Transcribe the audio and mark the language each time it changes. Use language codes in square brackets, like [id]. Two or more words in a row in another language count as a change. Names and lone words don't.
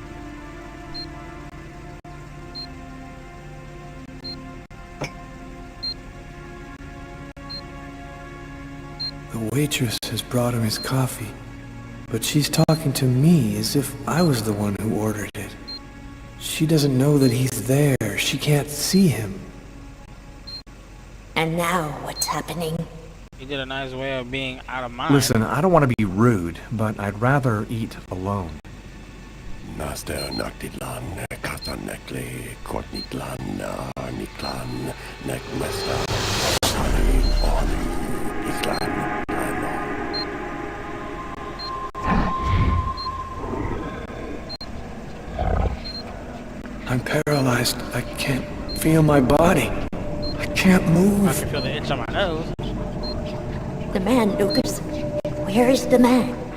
[en] The waitress has brought him his coffee, but she's talking to me as if I was the one who ordered it. She doesn't know that he's there. She can't see him. And now, what's happening? He did a nice way of being out of mind. Listen, I don't want to be rude, but I'd rather eat alone. Naster Naktilan, Katanekle, Kortniklan, Niklan, Nekmesta, Hani, Onu, Iklan, I'm paralyzed. I can't feel my body. I can't move. I can feel the itch on my nose. The man, Lucas. Where is the man?